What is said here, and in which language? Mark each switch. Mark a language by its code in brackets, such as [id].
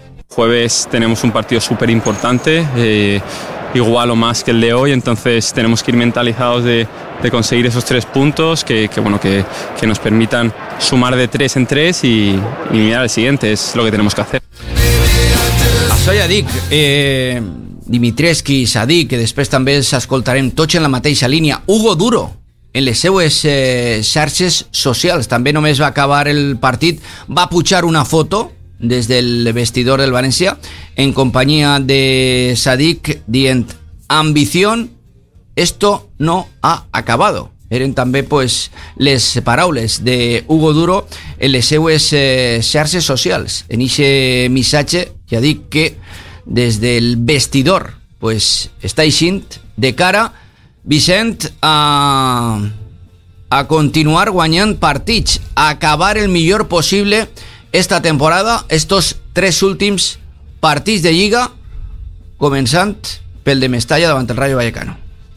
[es] Jueves tenemos un partido súper importante, igual o más que el de hoy, entonces tenemos que ir mentalizados de conseguir esos tres puntos que nos permitan sumar de tres en tres y mirar al siguiente, es lo que tenemos que hacer. [ca] Això ja dic, Dimitrievski, Sadik, que després també els escoltarem tots en la mateixa línia, Hugo Duro, en les seues xarxes socials, també només va acabar el partit, va pujar una foto [es] desde el vestidor del Valencia en compañía de Sadiq Dient. Ambición, esto no ha acabado. [ca] Eren també pues les paraules de Hugo Duro en les seues xarxes socials. En ixe missatge ja dic que des del vestidor pues està eixint de cara, Vicent, a continuar guanyant partits, a acabar el millor possible esta temporada, estos tres últims partits de Lliga, començant pel de Mestalla davant el Rayo Vallecano.